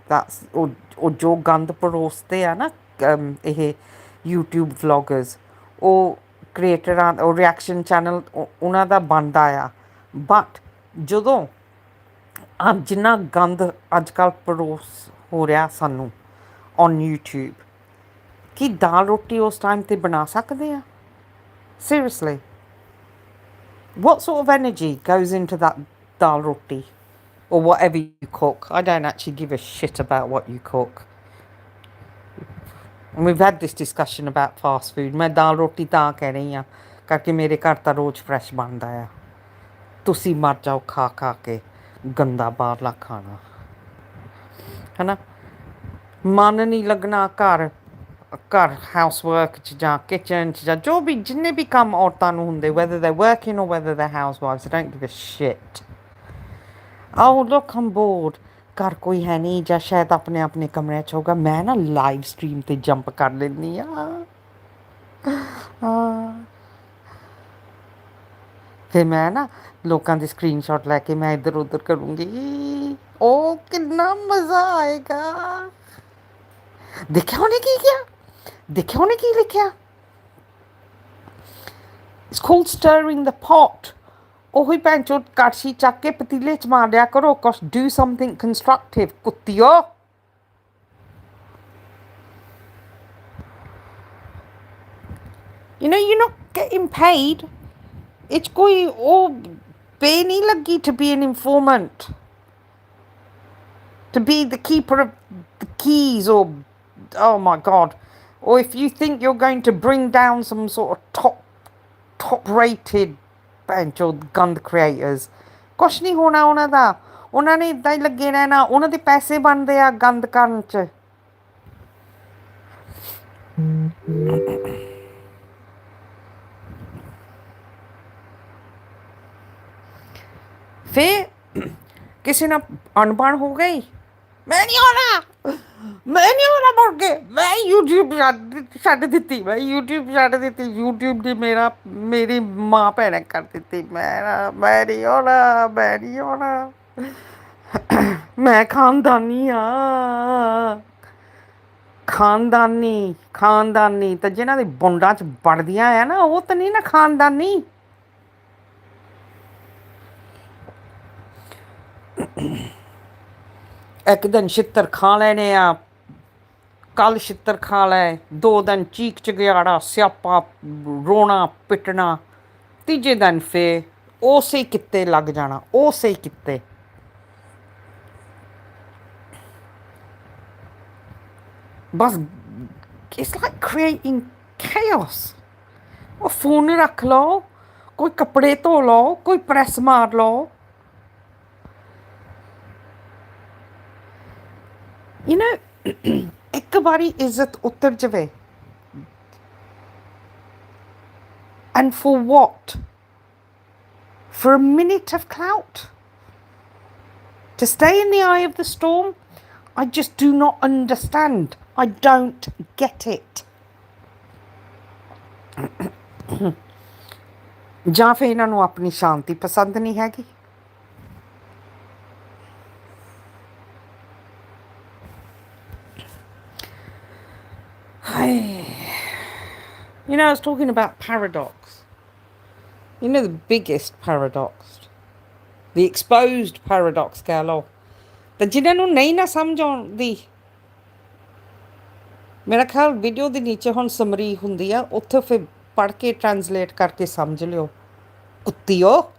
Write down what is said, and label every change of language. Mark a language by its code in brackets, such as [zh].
[pa] ਤਾਂ ਉਹ ਜੋ ਗੰਦ ਪਰੋਸਦੇ ਆ ਨਾ, ਇਹ ਯੂਟਿਊਬ ਵਲੋਗਰਸ, ਉਹ ਕ੍ਰੀਏਟਰਾਂ, ਉਹ ਰਿਐਕਸ਼ਨ ਚੈਨਲ ਉਹਨਾਂ ਦਾ ਬਣਦਾ ਆ। ਬਟ ਜਦੋਂ ਜਿੰਨਾ ਗੰਦ ਅੱਜ ਕੱਲ੍ਹ ਪਰੋਸ ਹੋ ਰਿਹਾ ਸਾਨੂੰ ਔਨ ਯੂਟਿਊਬ, ਕੀ ਦਾਲ ਰੋਟੀ ਉਸ ਟਾਈਮ 'ਤੇ ਬਣਾ ਸਕਦੇ ਆ? [en] Seriously, what sort of energy goes into that dal roti or whatever you cook? I don't actually give a shit about what you cook. And we've had this discussion about fast food. [pa] मैं दाल रोटी ਤਾਂ ਕਹਿ ਰਹੀ ਹਾਂ ਕਰਕੇ ਮੇਰੇ ਘਰ ਤਾਂ ਰੋਜ਼ fresh ਬਣਦਾ ਆ। ਤੁਸੀਂ ਮਰ ਜਾਓ ਖਾ ਖਾ ਕੇ ਗੰਦਾ ਬਾਹਰਲਾ ਖਾਣਾ, ਹੈ ਨਾ। ਮਨ ਨਹੀਂ ਲੱਗਣਾ ਘਰ ਹਾਊਸ ਵਰਕ 'ਚ ਜਾਂ ਕਿਚਨ 'ਚ, ਜਾਂ ਜੋ ਵੀ ਜਿੰਨੇ ਵੀ ਕੰਮ ਔਰਤਾਂ ਨੂੰ ਹੁੰਦੇ, [en] whether they're working or whether they're housewives, I don't give a shit. Oh look, I'm bored, [pa] ਘਰ ਕੋਈ ਹੈ ਨਹੀਂ, ਜਾਂ ਸ਼ਾਇਦ ਆਪਣੇ ਆਪਣੇ ਕਮਰਿਆਂ 'ਚ ਹੋਊਗਾ, ਮੈਂ ਨਾ ਲਾਈਵ ਸਟਰੀਮ 'ਤੇ ਜੰਪ ਕਰ ਲੈਂਦੀ ਹਾਂ। ਫਿਰ ਮੈਂ ਨਾ ਲੋਕਾਂ ਦੇ ਸਕਰੀਨ ਸ਼ਾਟ ਲੈ ਕੇ ਮੈਂ ਇੱਧਰ ਉੱਧਰ ਕਰੂੰਗੀ। ਉਹ ਕਿੰਨਾ ਮਜ਼ਾ ਆਏਗਾ। ਦੇਖਿਆ ਉਹਨੇ ਕੀ ਕਿਹਾ, ਦੇਖਿਆ ਉਹਨੇ ਕੀ ਲਿਖਿਆ। [en] It's called stirring the pot. [pa] ਉਹੀ ਭੈਣ ਚੋਦ ਕੜਛੀ ਚੱਕ ਕੇ ਪਤੀਲੇ 'ਚ ਮਾਰ ਲਿਆ ਕਰੋ। [en] ਕੁਛ do something constructive, ਕੁੱਤਿਓ। You know, you're not getting paid. It's [pa] ਕੋਈ ਉਹ ਪੇ ਨਹੀਂ ਲੱਗੀ [en] to be an informant, to be the keeper of the keys, or oh my god, or if you think you're going to bring down some sort of top rated gun creators, [pa] ਕੁਛ ਨਹੀਂ ਹੋਣਾ ਉਹਨਾਂ ਦਾ। ਉਹਨਾਂ ਨੇ ਇੱਦਾਂ ਹੀ ਲੱਗੇ ਰਹਿਣਾ, ਉਹਨਾਂ ਦੇ ਪੈਸੇ ਬਣਦੇ ਆ ਗੰਦ ਕਰਨ 'ਚ। फिर किसी ने अनबन हो गई, मैं नहीं होना, मैं नहीं होना बोल के मैं यूट्यूब छड्ड दित्ती, मैं यूट्यूब छड्ड दित्ती, यूट्यूब ने मेरी मां भैन कर दित्ती, मैं नहीं होना, मैं नहीं होना। मैं खानदानी हाँ, खानदानी ਤੇ ਜਿਨ੍ਹਾਂ ਦੀ ਬੁੰਡਾਂ 'ਚ ਵੜਦੀਆਂ ਆ ਨਾ, ਉਹ ਤਾਂ ਨਹੀਂ ਨਾ ਖਾਨਦਾਨੀ। ਇੱਕ ਦਿਨ ਛਿੱਤਰ ਖਾ ਲੈਣੇ ਆ, ਕੱਲ ਛਿੱਤਰ ਖਾ ਲੈ, 2 ਦਿਨ ਚੀਕ ਚਿਗਿਆੜਾ ਸਿਆਪਾ, ਰੋਣਾ ਪਿੱਟਣਾ, ਤੀਜੇ ਦਿਨ ਫੇਰ ਉਸੇ ਕਿੱਤੇ ਲੱਗ ਜਾਣਾ, ਉਸੇ ਕਿੱਤੇ। [en] बस it's like creating chaos। [pa] ਉਹ ਫੋਨ ਰੱਖ ਲਓ, ਕੋਈ ਕੱਪੜੇ ਧੋ ਲਓ, ਕੋਈ ਪ੍ਰੈਸ ਮਾਰ ਲਓ। [en] You know, [pa] ਇੱਕ ਵਾਰੀ ਇੱਜ਼ਤ ਉਤਰ ਜਾਵੇ, [en] and for what? For a minute of clout? To stay in the eye of the storm? I just do not understand. I don't get it. [pa] ਜਾਂ ਫਿਰ ਇਹਨਾਂ ਨੂੰ ਆਪਣੀ ਸ਼ਾਂਤੀ ਪਸੰਦ ਨਹੀਂ ਹੈਗੀ। [en] You know, I was talking about paradox. You know the biggest paradox, the exposed paradox [pa] ਕਹਿ ਲਓ, ਤੇ ਜਿਨ੍ਹਾਂ ਨੂੰ ਨਹੀਂ ਨਾ ਸਮਝ ਆਉਂਦੀ, ਮੇਰਾ ਖਿਆਲ ਵੀਡੀਓ ਦੇ ਨੀਚੇ ਹੁਣ ਸਮਰੀ ਹੁੰਦੀ ਆ, ਉੱਥੇ ਫਿਰ ਪੜ੍ਹ ਕੇ ਟਰਾਂਸਲੇਟ ਕਰਕੇ ਸਮਝ ਲਿਓ ਕੁੱਤੀਓ।